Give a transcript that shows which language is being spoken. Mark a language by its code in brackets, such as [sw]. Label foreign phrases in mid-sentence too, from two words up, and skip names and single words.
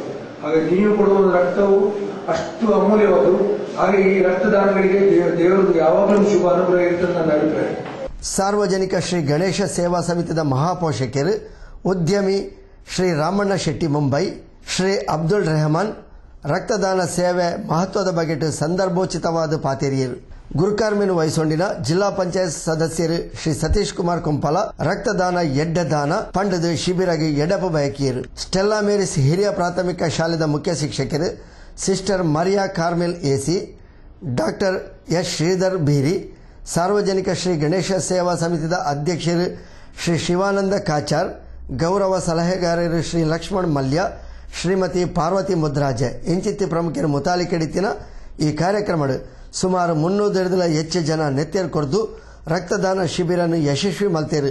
[kn] ಹಾಗೆ ನೀವು ಕೊಡುವ ರಕ್ತವು ಅಷ್ಟು ಅಮೂಲ್ಯವಾದ್ದು. ಹಾಗೆ ಈ ರಕ್ತದಾನಗಳಿಗೆ ದೇವರದ್ದು ಯಾವಾಗಲೂ ಶುಭ ಅನುಗ್ರಹ ಇರ್ತದೆ ನನ್ನ ಅಭಿಪ್ರಾಯ. [tcy] ಸಾರ್ವಜನಿಕ ಶ್ರೀ ಗಣೇಶ ಸೇವಾ ಸಮಿತಿದ ಮಹಾಪೋಷಕರು ಉದ್ಯಮಿ ಶ್ರೀ ರಾಮಣ್ಣ ಶೆಟ್ಟಿ ಮುಂಬೈ, ಶ್ರೀ ಅಬ್ದುಲ್ ರೆಹಮಾನ್ ರಕ್ತದಾನ ಸೇವೆ ಮಹತ್ವದ ಬಗೆಟ್ ಸಂದರ್ಭೋಚಿತವಾದ ಪಾತೇರಿಯರು. ಗುರುಕಾರ್ಮಿನ ವಯಸ್ಸೊಂಡಿನ ಜಿಲ್ಲಾ ಪಂಚಾಯತ್ ಸದಸ್ಯರು ಶ್ರೀ ಸತೀಶ್ ಕುಮಾರ್ ಕುಂಪಲ ರಕ್ತದಾನ ಎಡ್ಡದಾನ ಪಂಡದು ಶಿಬಿರಗೆ ಎಡಪ ಬಯಕಿಯರು. ಸ್ಟೆಲ್ಲಾ ಮೇರಿಸ್ ಹಿರಿಯ ಪ್ರಾಥಮಿಕ ಶಾಲೆದ ಮುಖ್ಯ ಶಿಕ್ಷಕರು ಸಿಸ್ಟರ್ ಮರಿಯಾ ಕಾರ್ಮೆಲ್ ಎಸಿ, ಡಾಕ್ಟರ್ ಎಸ್ ಶ್ರೀಧರ್ ಬೀರಿ, ಸಾರ್ವಜನಿಕ ಶ್ರೀ ಗಣೇಶ ಸೇವಾ ಸಮಿತಿದ ಅಧ್ಯಕ್ಷರು ಶ್ರೀ ಶಿವಾನಂದ ಕಾಚಾರ್, ಗೌರವ ಸಲಹೆಗಾರರು ಶ್ರೀ ಲಕ್ಷ್ಮಣ್ ಮಲ್ಯ, ಶ್ರೀಮತಿ ಪಾರ್ವತಿ ಮುದ್ರಾಜೆ ಇಂಚಿತ್ತಿ ಪ್ರಮುಖರು ಮುತಾಲಿಕೆಡಿತಿನ ಈ ಕಾರ್ಯಕ್ರಮ ಸುಮಾರು 300 ಹೆಚ್ಚು ಜನ ನೆತ್ತೆರು ಕೊರ್ದು ರಕ್ತದಾನ ಶಿಬಿರನ್ನು ಯಶಸ್ವಿ ಮಲ್ತೇರು.